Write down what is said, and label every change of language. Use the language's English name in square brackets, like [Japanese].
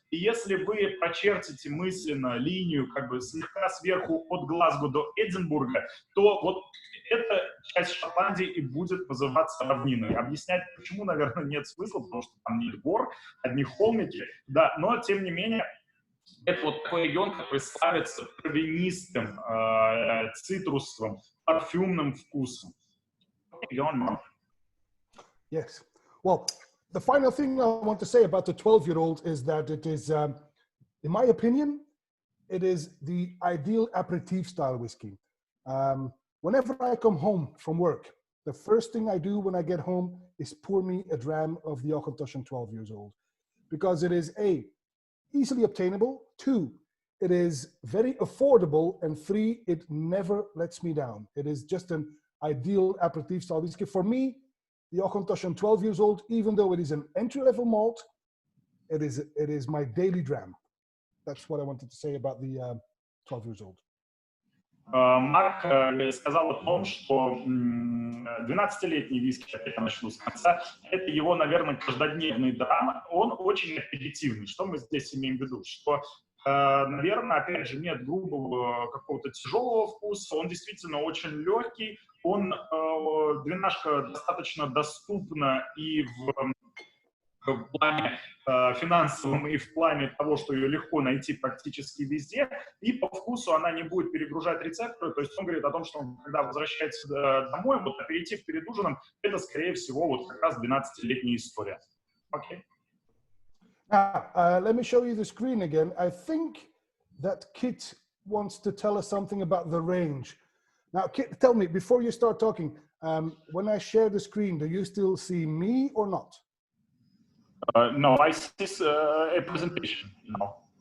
[Russian] И если вы прочертите мысленно линию как бы слегка сверху от Глазго до Эдинбурга, то вот эта часть Шотландии и будет называться равниной. Объяснять, почему, наверное, нет смысла, потому что там нет гор, одни холмики, да, но тем не менее это вот такой регион, который славится травянистым, цитрусовым, парфюмным вкусом. [English] Yes. Well, the final thing I want to say about the 12-year-old is that it is, in my opinion, it is the ideal aperitif style whiskey. Whenever I come home from work, the first thing I do when I get home is pour me a dram of the Auchentoshan 12 years old, because it is A, easily obtainable, 2, it is very affordable, and 3, it never lets me down. It is just an ideal aperitif style whiskey. For me, the Auchentoshan 12 years old, even though it is an entry-level malt, it is my daily dram. That's what I wanted to say about the 12 years old. [Russian] Марк сказал о том, что 12-летний виски, опять я начну с конца, это его, наверное, каждодневный драм. Он очень аперитивный. Что мы здесь имеем в виду? Что, наверное, опять же, нет грубого какого-то тяжелого вкуса. Он действительно очень легкий. Двенашка достаточно доступна и в плане финансовом и в плане того, что ее легко найти практически везде, и по вкусу она не будет перегружать рецепторы. То есть он говорит о том, что он, когда возвращается домой, вот аперитив перед ужином, это, скорее всего, вот как раз 12-летняя история. Окей. [English] Let me show you the screen again. I think that Kit wants to tell us something about the range. Now, Kit, tell me, before you start talking, when I share the screen, do you still see me or not? No, I see a presentation now.